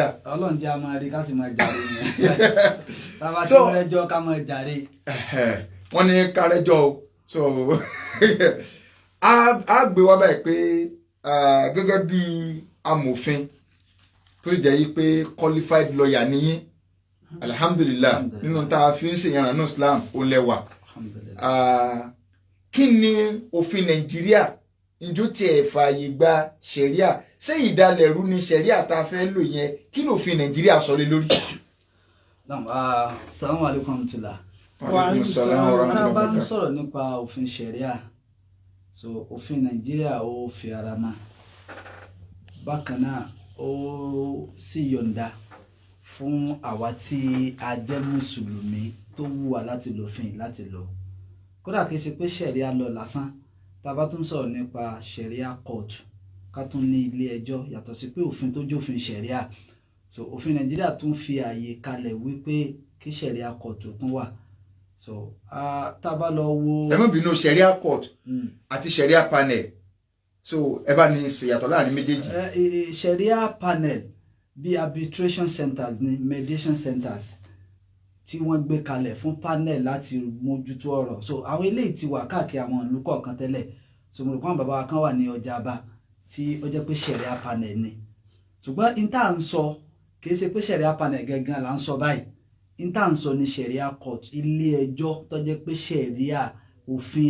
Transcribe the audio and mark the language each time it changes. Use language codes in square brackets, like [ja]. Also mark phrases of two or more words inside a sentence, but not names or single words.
[yo] Ọlọ́run jẹ́ a máa rí ká sì máa jàre yẹn tábà tí wọ́n rẹjọ́ ká máa jàre. wọ́n ní ká rẹjọ́ o so a gbé wá báyìí pé gẹ́gẹ́ bí amòfin tó jẹ́ yí pé [en] qualified lawyer [yo] nìyí alhamdulillah nínú tá a fi ń ṣèyànnà ní Islam ó lẹ́wà kí ni òfin Nàìjíríà ìjó tiẹ̀ fààyè gba ṣẹ̀ríà ṣé ìdálẹ̀rú ni ṣẹ̀ríà tá a fẹ́ lò yẹn kí lòfin Nàìjíríà sọ lé lórí. [ar] السلام عليكم تولا. وعليكم السلام ورحمة الله و [yo] bá ń [ar] barakatuh. [yo] sọ̀rọ̀ nípa òfin ṣẹ̀ríà so òfin Nàìjíríà ó fi ara mọ́ bákan náà ó sì yọ̀ǹda fún àwa tí a jẹ́ mùsùlùmí tó wù wá láti lòfin láti lò kódà kìí ṣe pé ṣẹ̀ríà lọ lásán tá a bá tún sọ̀rọ̀ nípa ṣẹ̀ríà court ká tún ní ilé ẹjọ́ yàtọ̀ sí pé òfin tó jófin ṣẹ̀ríà so òfin Nàìjíríà tún fi ààyè kalẹ̀ wípé kí ṣẹ̀ríà court tún wà so tá a bá lọ wo. ẹ má bínú ṣẹ̀ríà court àti ṣẹ̀ríà panel so ẹ bá ní ìyàtọ̀ láàrin méjèèjì. ṣẹ̀ríà panel bí [en] arbitration centers [yo] ní [en] mediation centers [yo] tí wọ́n gbé kalẹ̀ fún panel láti mójútó ọ̀rọ̀ so àwọn eléyìí ti wà káàkiri àwọn ìlú kọ̀ọ̀kan tẹ́lẹ̀ so mo rò pé àwọn bàbá wa kan wà ní ọjà Aba tí ó jẹ́ pé ṣẹ̀ríà panel ni ṣùgbọ́n ìta ń sọ kì í ṣe pé ṣẹ̀ríà panel gẹ́gẹ́ là ń sọ báyìí ìta ń sọ ní ṣẹ̀ríà court ilé ẹjọ́ tó jẹ́ pé ṣẹ̀ríà òfin